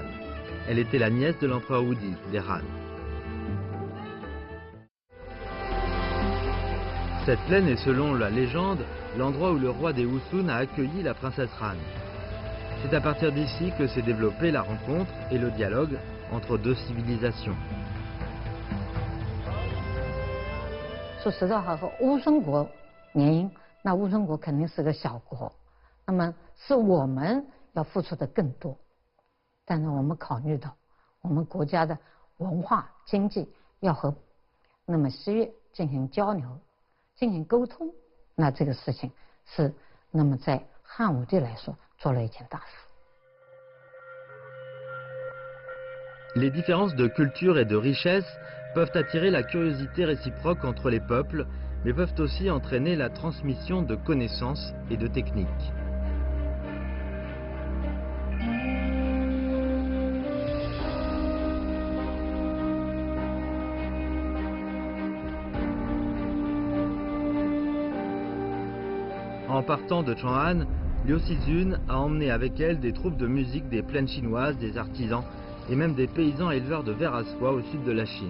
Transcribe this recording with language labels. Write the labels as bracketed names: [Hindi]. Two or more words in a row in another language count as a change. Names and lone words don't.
[French] Elle était la nièce de l'empereur Wudi, des Han. Cette plaine est, selon la légende, l'endroit où le roi des Husun a accueilli la princesse Han. C'est à partir d'ici que s'est développée la rencontre et le dialogue entre deux civilisations. [Chinese] 说实在话，和乌孙国联姻那乌孙国肯定是个小国，那么是我们要付出的更多。但是我们考虑到我们国家的文化经济要和那么西越进行交流、进行沟通，那这个事情是那么在汉武帝来说做了一件大事。 [French] Les différences de culture et de richesse peuvent attirer la curiosité réciproque entre les peuples, mais peuvent aussi entraîner la transmission de connaissances et de techniques. En partant de Chang'an, Liu Xizun a emmené avec elle des troupes de musique des plaines chinoises, des artisans et même des paysans éleveurs de vers à soie au sud de la Chine.